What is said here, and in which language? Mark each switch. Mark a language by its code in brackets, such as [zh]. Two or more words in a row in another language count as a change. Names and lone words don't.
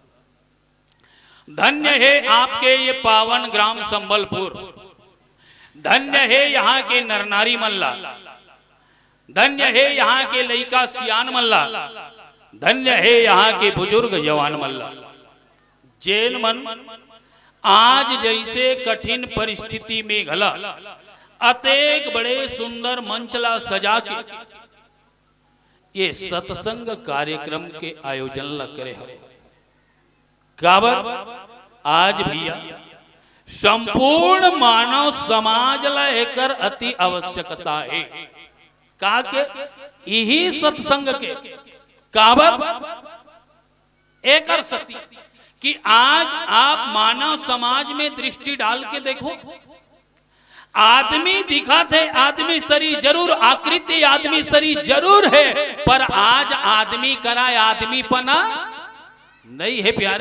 [hne] धन्य है आपके ये पावन ग्राम संबलपुर, धन्य है यहाँ के नर नारी मल्ला, धन्य है यहाँ के लइका सियान मल्ला, धन्य है यहाँ के बुजुर्ग जवान मल्ला। जैन मन आज जैसे कठिन परिस्थिति में घला अतेक बड़े सुंदर मंचला सजा के ये सत्संग कार्यक्रम के आयोजन ला करे हो। काबर आज भैया संपूर्ण मानव समाज ला एकर अति आवश्यकता है। का के यही सत्संग के काबर एकर सती कि आज आप मानव समाज में दृष्टि डाल के देखो, आदमी दिखत है, आदमी शरीर जरूर, आकृति आदमी शरीर जरूर है, पर आज आदमी कराए आदमी पना नहीं है प्यारे।